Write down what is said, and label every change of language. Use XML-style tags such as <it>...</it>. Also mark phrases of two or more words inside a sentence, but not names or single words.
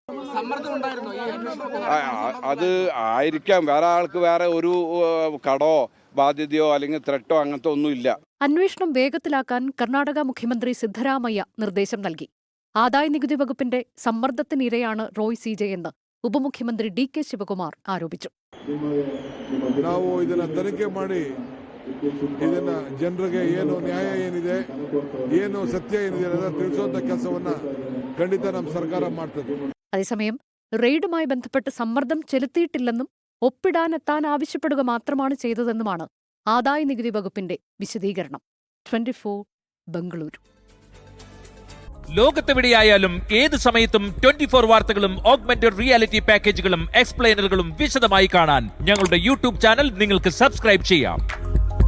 <ml>അത് ആയിരിക്കാം, വേറെ ആൾക്ക് വേറെ ഒരു കടോ ബാധ്യതയോ അല്ലെങ്കിൽ ത്രെട്ടോ അങ്ങനത്തെ ഒന്നുമില്ല. അന്വേഷണം വേഗത്തിലാക്കാൻ കർണാടക മുഖ്യമന്ത്രി സിദ്ധരാമയ്യ നിർദ്ദേശം നൽകി. ആദായനികുതി വകുപ്പിന്റെ സമ്മർദ്ദത്തിനിരയാണ് റോയ് സിജെ എന്ന് ഉപമുഖ്യമന്ത്രി DK ശിവകുമാർ ആരോപിച്ചു.</ml> <kn>ನಾವು ಇದನ್ನ ತನಿಖೆ ಮಾಡಿ ಇದನ್ನ ಜನರಿಗೆ ಏನು ನ್ಯಾಯ ಏನಿದೆ, ಏನು ಸತ್ಯ ಏನಿದೆ ಅಂತ ತಿಳಿಸುವಂತ ಕೆಲಸವನ್ನ ಖಂಡಿತ ನಮ್ಮ ಸರ್ಕಾರ ಮಾಡ್ತದೆ.</kn> <ml>അതേസമയം റെയ്ഡുമായി ബന്ധപ്പെട്ട് സമ്മർദ്ദം ചെലുത്തിയിട്ടില്ലെന്നും ഒപ്പിടാനെത്താൻ ആവശ്യപ്പെടുക മാത്രമാണ് ചെയ്തതെന്നുമാണ് ആദായനികുതി വകുപ്പിന്റെ വിശദീകരണം. 24 ബംഗളൂരു. ലോകത്തെവിടെയായാലും ഏത് സമയത്തും 24 വാർത്തകളും</ml> <en>augmented reality</en> <ml>പാക്കേജുകളും എക്സ്പ്ലെയിനറുകളും വിശദമായി കാണാൻ ഞങ്ങളുടെ YouTube ചാനൽ നിങ്ങൾക്ക് സബ്സ്ക്രൈബ് ചെയ്യാം.</ml>